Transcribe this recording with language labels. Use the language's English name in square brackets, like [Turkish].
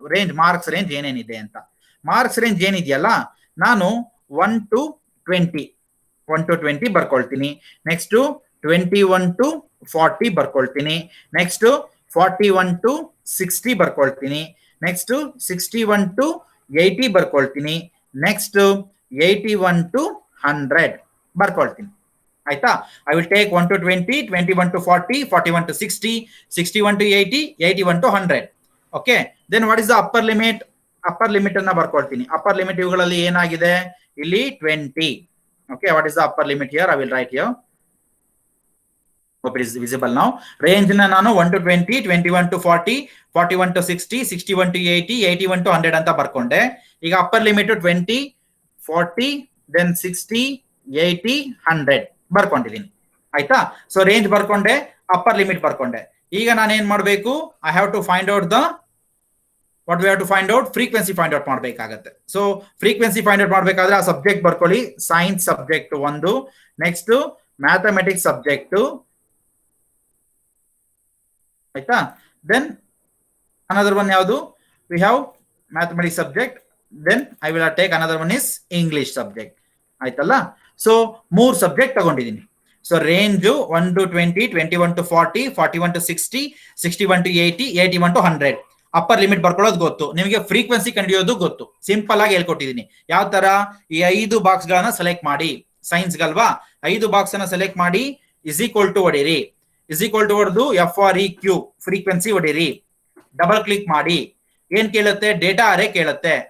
[Kannada] Range, marks range ಏನೇನಿದೆ ಅಂತ. Marks range ಏನಿದೆಯಲ್ಲ, ನಾನು 1 to 20 ಬರ್ಕೊಳ್ತೀನಿ. Next 21 to 40 ಬರ್ಕೊಳ್ತೀನಿ. Next 41 to 60 ಬರ್ಕೊಳ್ತೀನಿ. Next 61 to 80 ಬರ್ಕೊಳ್ತೀನಿ. Next 81 to 100 ಬರ್ಕೊಳ್ತೀನಿ. ಆಯ್ತಾ? [English] I will take 1 to 20, 21 to 40, 41 to 60, 61 to 80, 81 to 100. Okay, then what is the upper limit? [Kannada] Upper limit ಅನ್ನ ಬರ್ಕೊಳ್ತೀನಿ. Upper limit ಇವುಗಳಲ್ಲಿ ಏನಾಗಿದೆ, ಇಲ್ಲಿ 20. [English] Okay, what is the upper limit here? I will write here. Hope it is visible now. [Kannada] Range na ನಾನು 1 to 20, 21 to 40, 41 to 60, 61 to 80, 81 to 100 ಅಂತ ಬರ್ಕೊಂಡೆ. ಈಗ upper limit 20, 40, then 60, 80, 100 ಬರ್ಕೊಂಡಿದ್ದೀನಿ. ಆಯ್ತಾ? So range ಬರ್ಕೊಂಡೆ, upper limit ಬರ್ಕೊಂಡೆ. ಈಗ ನಾನು ಏನ್ ಮಾಡಬೇಕು? [English] I have to find out the what we have to find out frequency find out [Kannada] ಮಾಡಬೇಕಾಗತ್ತೆ. So frequency find out ಮಾಡಬೇಕಾದ್ರೆ ಆ ಸಬ್ಜೆಕ್ಟ್ ಬರ್ಕೊಳ್ಳಿ. ಸೈನ್ಸ್ ಸಬ್ಜೆಕ್ಟ್ ಒಂದು, ನೆಕ್ಸ್ಟ್ ಮ್ಯಾಥಮೆಟಿಕ್ಸ್ ಸಬ್ಜೆಕ್ಟ್, ಆಯ್ತಾ? [English] then another one [Kannada] ಯಾವುದು? [English] We have mathematics subject, then I will take another one is English subject. [Kannada] ಆಯ್ತಲ್ಲ? So 3 subject ತಗೊಂಡಿದ್ದೀನಿ. So range 1 to 20, 21 to 40, 41 to 60, 61 to 80, 81 to 100. Upper limit ಬರ್ಕೊಳ್ಳೋದು ಗೊತ್ತು, ನಿಮಗೆ frequency ಕಂಡುಹಿಡಿಯೋದು ಗೊತ್ತು. Simple ಆಗಿ ಹೇಳ್ಕೊಟ್ಟಿದ್ದೀನಿ. ಯಾವ ತರ? ಈ 5 ಬಾಕ್ಸ್ ಗಳನ್ನ ಸೆಲೆಕ್ಟ್ ಮಾಡಿ. ಸೈನ್ಸ್ ಗಲ್ವಾ? 5 ಬಾಕ್ಸ್ ಅನ್ನ ಸೆಲೆಕ್ಟ್ ಮಾಡಿ, is equal to ಹೊಡಿರಿ. Is equal to ಹೊಡೆದು FREQ ಫ್ರೀಕ್ವೆನ್ಸಿ ಹೊಡಿರಿ. ಡಬಲ್ ಕ್ಲಿಕ್ ಮಾಡಿ. ಏನ್ ಕೇಳುತ್ತೆ? ಡೇಟಾ ಅರೇ ಕೇಳುತ್ತೆ.